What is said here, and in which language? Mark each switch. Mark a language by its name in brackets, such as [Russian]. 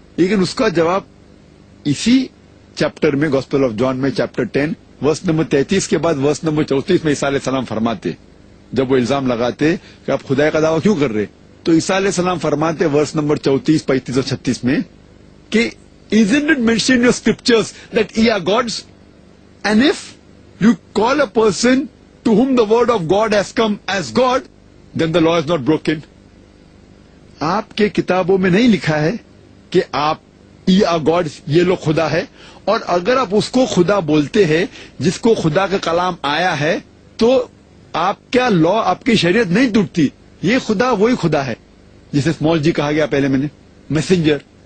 [Urdu] لیکن اس کا جواب اسی چیپٹر میں گوسپل آف جان میں چیپٹر 10 ورس نمبر 33 کے بعد ورس نمبر 34 میں عیسیٰ علیہ السلام فرماتے, جب وہ الزام لگاتے کہ آپ خدا کا دعویٰ کیوں کر رہے, تو عیسیٰ علیہ السلام فرماتے ورس نمبر 34, 35 اور 36 میں کہ [English] isn't it mentioned in your scriptures that ye are gods? And if you call a person to whom the word of God has come as God, then the law is not broken. [Urdu] آپ کے کتابوں میں نہیں لکھا ہے کہ آپ [English] ye are gods, [Urdu] یہ لوگ خدا ہے, اور اگر آپ اس کو خدا بولتے ہیں جس کو خدا کا کلام آیا ہے تو آپ کا لا، آپ کی شریعت نہیں ٹوٹتی. یہ خدا وہی خدا ہے جسے اسمال جی کہا گیا پہلے میں نے، میسنجر.